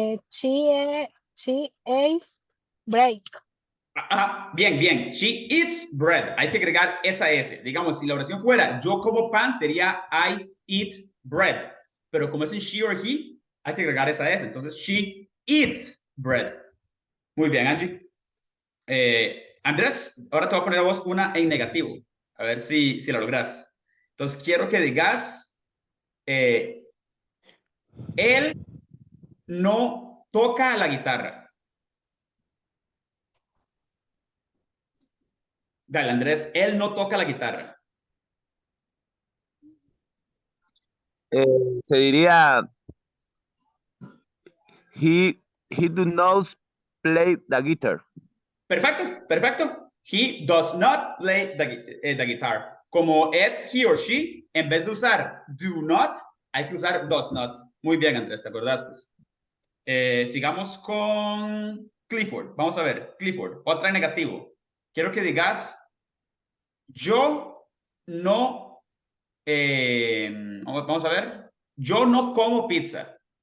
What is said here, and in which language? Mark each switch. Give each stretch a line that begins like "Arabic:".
English: She ate break.
Spanish: Ajá, bien, bien.
English: She eats bread.
Spanish: Hay que agregar esa S. Digamos, si la oración fuera yo como pan, sería
English: I eat bread.
Spanish: Pero como es en
English: she or he,
Spanish: hay que agregar esa S. Entonces,
English: she eats bread.
Spanish: Muy bien, Angie. Andrés, ahora te voy a poner a vos una en negativo. A ver si la logras. Entonces, quiero que digas, él no toca la guitarra. Dale, Andrés, él no toca la guitarra. Se diría
English: he do not play the guitar.
Spanish: Perfecto, perfecto.
English: He does not play the guitar.
Spanish: Como es
English: he or she,
Spanish: en vez de usar do not, hay que usar does not. Muy bien, Andrés, ¿te acordaste? Sigamos con Clifford. Vamos a ver, Clifford, otra en negativo. Quiero que digas, yo no, vamos a ver, yo no como pizza.